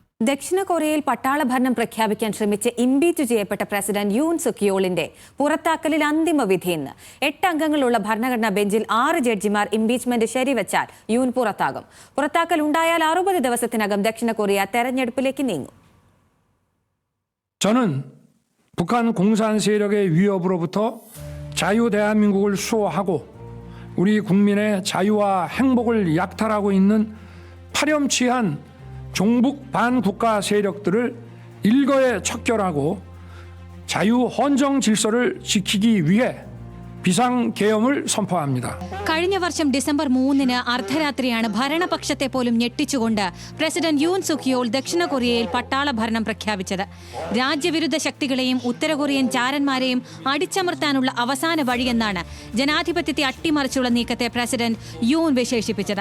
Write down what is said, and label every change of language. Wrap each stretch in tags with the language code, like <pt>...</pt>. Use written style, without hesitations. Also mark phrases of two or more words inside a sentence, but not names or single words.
<ml>ദക്ഷിണ കൊറിയയിൽ പട്ടാള ഭരണം പ്രഖ്യാപിക്കാൻ ശ്രമിച്ച് ഇംപീച്ച് ചെയ്യപ്പെട്ട പ്രസിഡന്റ് യൂൻ സുക്കിയോളിന്റെ പുറത്താക്കലിൽ അന്തിമ വിധി ഇന്ന്. 8 അംഗങ്ങളുള്ള ഭരണഘടനാ ബെഞ്ചിൽ 6 ജഡ്ജിമാർ ഇംപീച്ച്മെന്റ് ശരിവച്ചാൽ യൂൻ പുറത്താകും. പുറത്താക്കൽ ഉണ്ടായാൽ 60 ദിവസത്തിനകം ദക്ഷിണ കൊറിയ തെരഞ്ഞെടുപ്പിലേക്ക് നീങ്ങും.</ml> <ko>저는 북한 공산 세력의 위협으로부터 자유 대한민국을 수호하고 우리 국민의 자유와 행복을 약탈하고 있는 파렴치한 종북 반국가 세력들을 일거에 척결하고 자유 헌정 질서를 지키기 위해 비상계엄을 선포합니다.</ko> <ml>കഴിഞ്ഞ വർഷം ഡിസംബർ 3-ന് അർദ്ധരാത്രിയാണ് ഭരണപക്ഷത്തെ പോലും ഞെട്ടിച്ചുകൊണ്ട് പ്രസിഡന്റ് യൂൻ സുക്കിയോൾ ദക്ഷിണ കൊറിയയിൽ പട്ടാള ഭരണം പ്രഖ്യാപിച്ചത്. രാജ്യവിരുദ്ധ ശക്തികളെയും ഉത്തര കൊറിയൻ ചാരന്മാരെയും അടിച്ചമർത്താനുള്ള അവസാന വഴിയെന്നാണ് ജനാധിപത്യത്തെ അട്ടിമറിച്ചുള്ള നീക്കത്തെ പ്രസിഡന്റ് യൂൻ വിശേഷിപ്പിച്ചത്.</ml>